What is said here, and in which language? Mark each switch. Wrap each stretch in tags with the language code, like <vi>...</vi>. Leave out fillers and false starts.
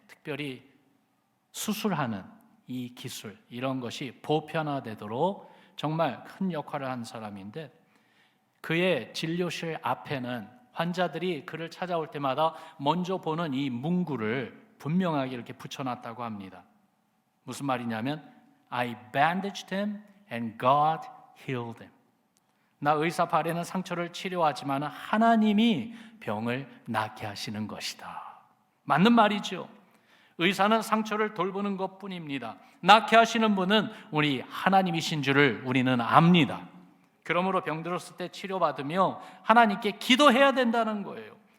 <ko>특별히 수술하는 이 기술, 이런 것이 보편화되도록 정말 큰 역할을 한 사람인데, 그의 진료실 앞에는 환자들이 그를 찾아올 때마다 먼저 보는 이 문구를 분명하게 이렇게 붙여놨다고 합니다. 무슨 말이냐면</ko> <en>I bandaged him and God healed him.</en> <ko>나 의사 발에는 상처를 치료하지만 하나님이 병을 낫게 하시는 것이다. 맞는 말이죠. 의사는 상처를 돌보는 것뿐입니다. 낫게 하시는 분은 우리 하나님이신 줄을 우리는 압니다. 그러므로 병들었을 때 치료받으며 하나님께 기도해야 된다는 거예요.</ko>